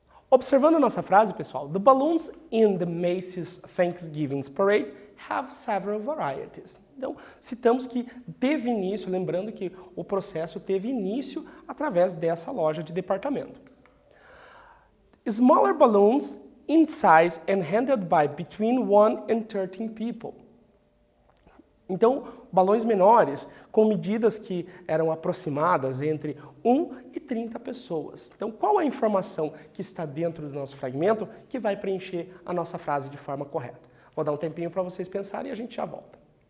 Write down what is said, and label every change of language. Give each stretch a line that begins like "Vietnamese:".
Portuguese: Observando a nossa frase, pessoal,
English: the balloons in the Macy's Thanksgiving Parade have several varieties.
Portuguese: Então, citamos que teve início, lembrando que o processo teve início através dessa loja de departamento.
English: Smaller balloons in size and handled by between 1 and 13 people.
Portuguese: Então, balões menores com medidas que eram aproximadas entre 1 e 30 pessoas. Então, qual a informação que está dentro do nosso fragmento que vai preencher a nossa frase de forma correta? Vou dar um tempinho para vocês pensarem e a gente já volta.